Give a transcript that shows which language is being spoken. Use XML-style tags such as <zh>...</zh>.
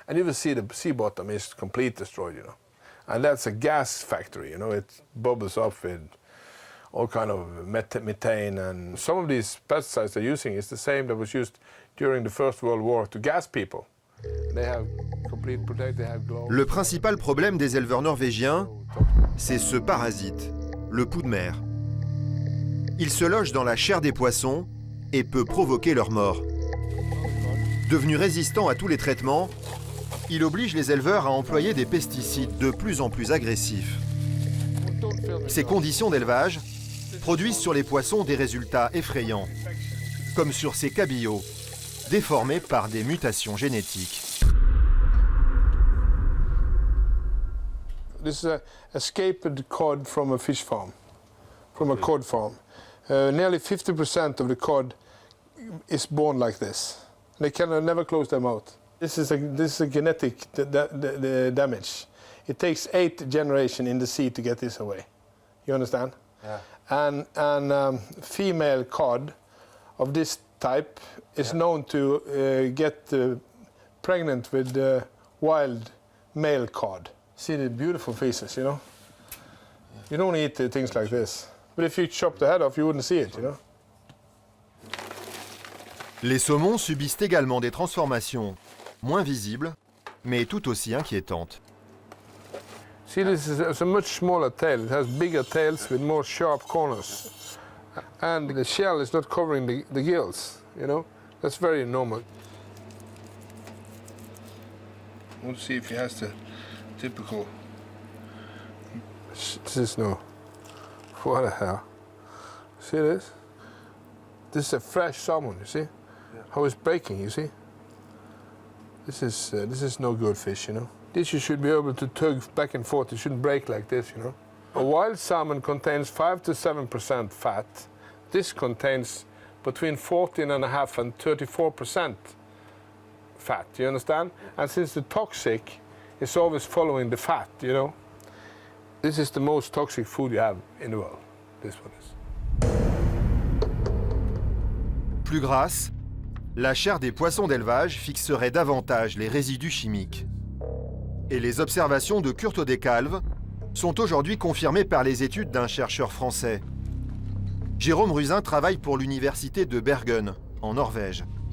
<en>And you will see the sea bottom is completely destroyed, you know. And that's a gas factory, you know. It bubbles up with all kind of methane, and some of these pesticides they're using is the same that was used during the First World War to gas people. They have complete protect, they have gloves.</en> <fr>Le principal problème des éleveurs norvégiens, c'est ce parasite, le pou de mer. Il se loge dans la chair des poissons et peut provoquer leur mort. Devenu résistant à tous les traitements, il oblige les éleveurs à employer des pesticides de plus en plus agressifs. Ces conditions d'élevage produisent sur les poissons des résultats effrayants, comme sur ces cabillots, déformés par des mutations génétiques.</fr> <en>This is a escaped cod from a fish farm, from a cod farm. Nearly 50% of the cod is born like this. They can never close their mouth. This is a genetic damage. It takes 8 generations in the sea to get this away. You understand? Yeah. And female cod of this type is known to get pregnant with wild male cod. See the beautiful faces, you know? You don't eat things like this. But if you chop the head off, you wouldn't see it, you know?</en> <fr>Les saumons subissent également des transformations moins visibles, mais tout aussi inquiétantes.</fr> <en>See, this is a much smaller tail. It has bigger tails with more sharp corners. And the shell is not covering the gills, you know? That's very normal. We'll see if he has the typical... This is no... What the hell? See this? This is a fresh salmon, you see? Yeah. How it's breaking, you see? This is no good fish, you know? This you should be able to tug back and forth. It shouldn't break like this, you know? A wild salmon contains 5 to 7% fat. This contains between 14.5% and 34% fat, you understand? And since the toxic is always following the fat, you know, this is the most toxic food you have in the world, this one is.</en> <fr>Plus grasse, la chair des poissons d'élevage fixerait davantage les résidus chimiques. Et les observations de Kurt Odecalve sont aujourd'hui confirmées par les études d'un chercheur français. Jérôme Ruzin travaille pour l'université de Bergen, en Norvège.</fr>